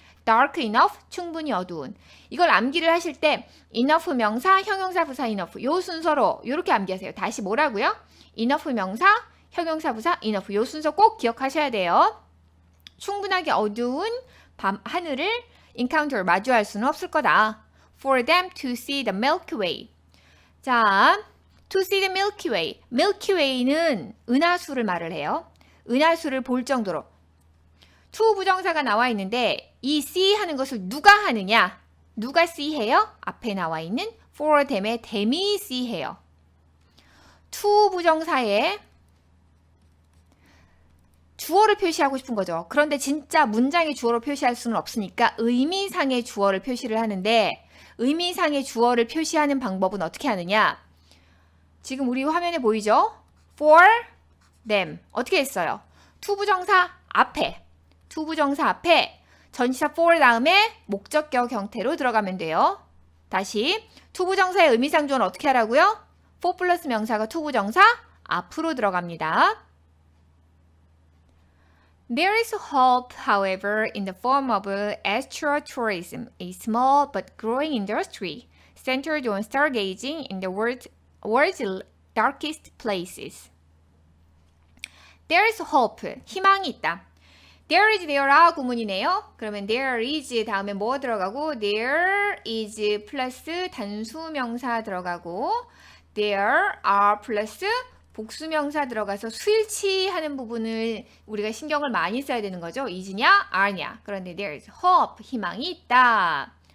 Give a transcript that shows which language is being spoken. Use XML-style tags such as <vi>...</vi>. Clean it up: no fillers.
<en>dark enough,</en> <ko>충분히 어두운. 이걸 암기를 하실 때 enough 명사, 형용사 부사 enough 요 순서로 이렇게 암기하세요. 다시 뭐라고요? enough 명사, 형용사 부사 enough 요 순서 꼭 기억하셔야 돼요. 충분하게 어두운 밤 하늘을 encounter 마주할 수는 없을 거다.</ko> <en>For them to see the Milky Way.</en> <ko>자,</ko> <en>to see the Milky Way.</en> <ko>Milky Way는 은하수를 말을 해요. 은하수를 볼 정도로. to 부정사가 나와 있는데 이 see 하는 것을 누가 하느냐? 누가 see 해요? 앞에 나와 있는 for them의 them이 see 해요. to 부정사에 주어를 표시하고 싶은 거죠. 그런데 진짜 문장의 주어로 표시할 수는 없으니까 의미상의 주어를 표시를 하는데 의미상의 주어를 표시하는 방법은 어떻게 하느냐? 지금 우리 화면에 보이죠? for them. 어떻게 했어요? to 부정사 앞에 to 부정사 앞에 전치사 for 다음에 목적격 형태로 들어가면 돼요. 다시 to 부정사의 의미상 주어는 어떻게 하라고요? for 플러스 명사가 to 부정사 앞으로 들어갑니다.</ko> <en>There is hope, however, in the form of astrotourism, a small but growing industry centered on stargazing in the world's darkest places. There is hope,</en> <ko>희망이 있다. There is there아 구문이네요. 그러면 there is 다음에 뭐 들어가고 there is 플러스 단수명사 들어가고 there are 플러스 복수명사 들어가서 수일치하는 부분을 우리가 신경을 많이 써야 되는 거죠. is냐, are냐. 그런데</ko> <en>there is hope,</en> <ko>희망이 있다.</ko>